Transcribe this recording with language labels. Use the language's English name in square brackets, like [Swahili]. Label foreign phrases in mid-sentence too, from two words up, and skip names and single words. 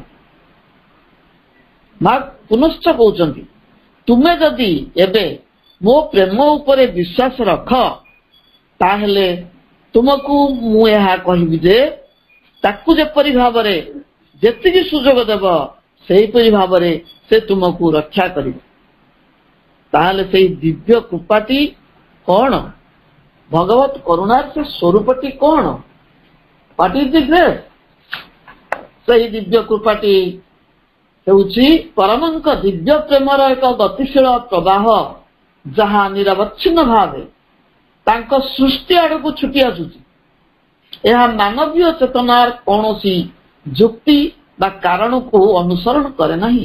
[Odia] ମା ପୁନଶ୍ଚ କହୁଛନ୍ତି, ତୁମେ ଯଦି ଏବେ ମୋ ପ୍ରେମ ଉପରେ ବିଶ୍ୱାସ ରଖ ତାହେଲେ ତୁମକୁ ମୁଁ ଏହା କହିବି ଯେ ତାକୁ ଯେପରି ଭାବରେ ଯେତିକି ସୁଯୋଗ ଦେବ ସେହିପରି ଭାବରେ ସେ ତୁମକୁ ରକ୍ଷା କରିବ। ତାହେଲେ ସେଇ ଦିବ୍ୟ କୃପାଟି କଣ? ଭଗବତ କରୁଣାର ସେ ସ୍ୱରୂପଟି କଣ? [English] What is the grace? [Odia] ସେହି ଦିବ୍ୟ କୃପାଟି ହେଉଛି ପରମଙ୍କ ଦିବ୍ୟ ପ୍ରେମର ଏକ ଗତିଶୀଳ ପ୍ରବାହ ଯାହା ନିରବଚ୍ଛିନ୍ନ ଭାବେ ତାଙ୍କ ସୃଷ୍ଟି ଆଡ଼କୁ ଛୁଟି ଆସୁଛି। ଏହା ମାନବୀୟ ଚେତନାର କୌଣସି ଯୁକ୍ତି ବା କାରଣକୁ ଅନୁସରଣ କରେ ନାହିଁ।